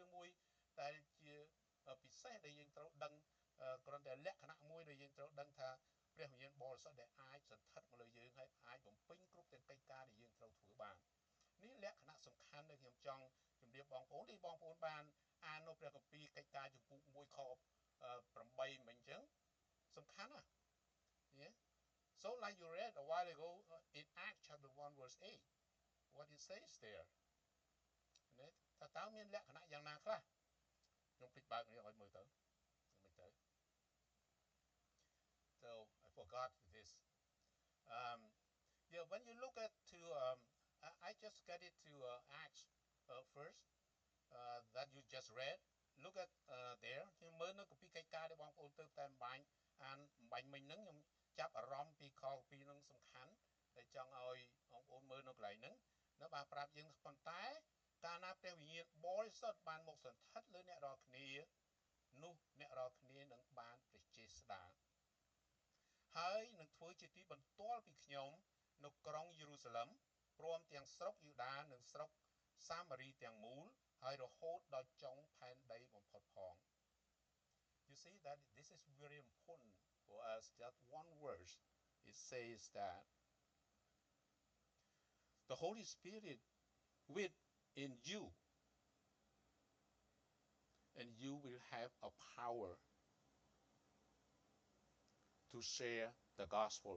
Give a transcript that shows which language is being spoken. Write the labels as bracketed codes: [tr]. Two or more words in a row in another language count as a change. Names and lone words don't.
[km] រឿងមួយដែលជាពិសេសដែលយើងត្រូវដឹងគ្រាន់តែលក្ខណៈមួយដែលយើងត្រូវដឹងថាព្រះវិញ្ញាណបរិសុទ្ធដែលអាចស ន្ធិដ្ឋមកលើយើងហើយអាចបំពេញគ្រប់ទាំងកិច្ចការដែលយើងត្រូវធ្វើបាននេះលក្ខណៈសំខាន់ដែលខ្ញុំចង់ជម្រាបបងប្អូនដែលបងប្អូនបានអាននៅព្រះគម្ពីរកិច្ចការចំពុក1ខ8មិញអញ្ចឹងសំខាន់ណាស់ [en] Yeah so like you read a while ago in Acts chapter 1 verse 8 what it says there [km] ណាថាតើមានលក្ខណៈយ៉ាងណាខ្លះខ្ញុំភ្លេចបើកនេះឲ្យមើលទៅមិនទៅ [en] so I forgot this yeah when you look at to I just get it to Acts first that you just read look at there [km] ខ្ញុំមើលនៅគម្ពីរកិច្ចការដែលបងប្អូនទៅតែបំបាញ់អានបំ បាញ់មិញហ្នឹងខ្ញុំចាប់អារម្មណ៍ពីខគម្ពីរហ្នឹងសំខាន់ដែលចង់ឲ្យបងប្អូនមើលនៅកន្លែងហ្នឹងនៅបានប្រាប់យើង ប៉ុន្តែកាលណាព្រះវិញ្ញាណបរិសុទ្ធបានមកសន្ធិដ្ឋលើអ្នករាល់គ្នានោះអ្នករាល់គ្នានឹងបានព្រះចេស្តាហើយនឹងធ្វើជាទីបន្ទាល់ពីខ្ញុំនៅក្រុងយេរូសាឡឹមព្រមទាំងស្រុកយូដានិងស្រុកសាមារីទាំងមូលហើយរហូតដល់ចុងផែនដីបំផុតផង [en] You see that this is very important for us that one verse it says that the Holy Spirit within you and you will have a power to share the gospel